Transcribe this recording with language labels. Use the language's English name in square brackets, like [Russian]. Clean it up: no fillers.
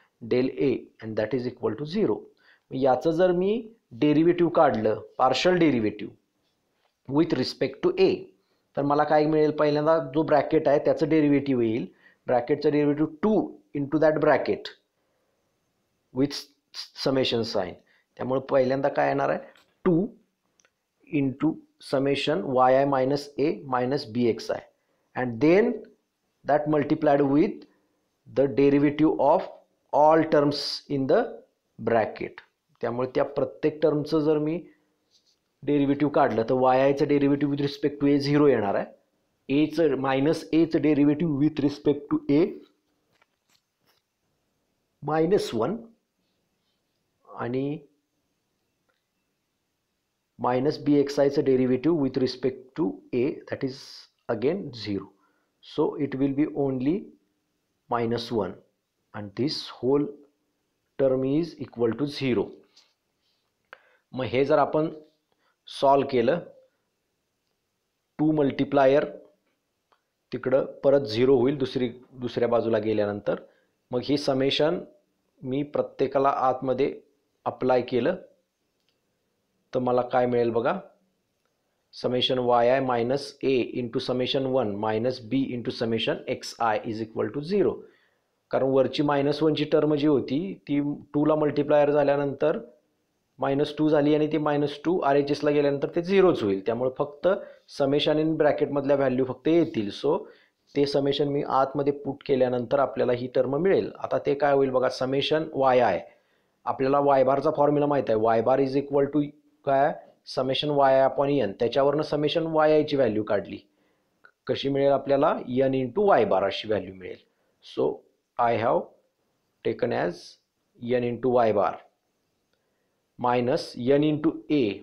[English] del a and that is equal to 0. [Marathi] याचं जर मी derivative काढलं, partial derivative with respect to ए, तर मला काय मिळेल, पहिल्यांदा जो ब्रॅकेट आहे त्याचं डेरिव्हेटिव्ह येईल, ब्रॅकेटचं derivative 2 into that bracket with summation sign. त्यामुळे पहिल्यांदा काय येणार आहे, 2 into summation Y I minus A minus B X I [English] And then that multiplied with the derivative of all terms in the bracket. [Marathi] त्यामुळे त्या प्रत्येक टर्मचं जर मी डेरिव्हेटिव्ह काढलं तर Y आयचं derivative with respect to ए 0 येणार आहे, एचं मायनस एचं डेरिव्हेटिव्ह विथ रिस्पेक्ट टू ए -1 आणि [English] minus bxi is a derivative with respect to a, that is again 0. So it will be only -1 and this whole term is equal to 0. [Marathi] मग हे जर आपण solve केलं, 2 मल्टिप्लायर तिकडं परत 0 होईल दुसऱ्या बाजूला गेल्यानंतर. मग ही समेशन मी प्रत्येकाला आतमध्ये अप्लाय केलं तर मला काय मिळेल बघा, summation Y I minus A into summation 1 minus B into summation X I is equal to 0. कारण वरची -1ची टर्म जी होती ती 2ला मल्टिप्लायर झाल्यानंतर -2 झाली आणि ती -2 RHSला गेल्यानंतर ते 0च होईल. त्यामुळे फक्त समेशन इन ब्रॅकेटमधल्या व्हॅल्यू फक्त येतील. सो ते समेशन मी आतमध्ये पुट केल्यानंतर आपल्याला ही टर्म मिळेल. आता ते काय होईल बघा, समेशन वाय आय, आपल्याला वाय बारचा फॉर्म्युला माहीत आहे, Y bar is equal to काय, summation Y I upon N. त्याच्यावरनं समेशन वाय आयची व्हॅल्यू काढली, कशी मिळेल आपल्याला, एन इंटू वाय बार अशी व्हॅल्यू मिळेल. [English] So I have taken as N into Y bar minus N into A.